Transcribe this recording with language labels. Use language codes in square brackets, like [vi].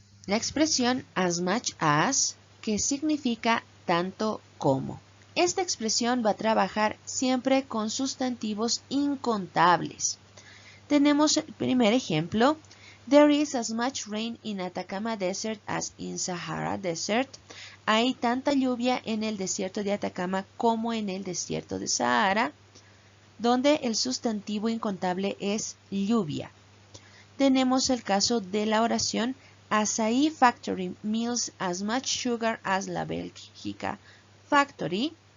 [es] La expresión as much as, que significa tanto como. Esta expresión va a trabajar siempre con sustantivos incontables. Tenemos el primer ejemplo. [en] There is as much rain in Atacama Desert as in Sahara Desert. [es] Hay tanta lluvia en el desierto de Atacama como en el desierto de Sahara, donde el sustantivo incontable es lluvia. Tenemos el caso de la oración [en] Asahi Factory mills as much sugar as La Bélgica Factory.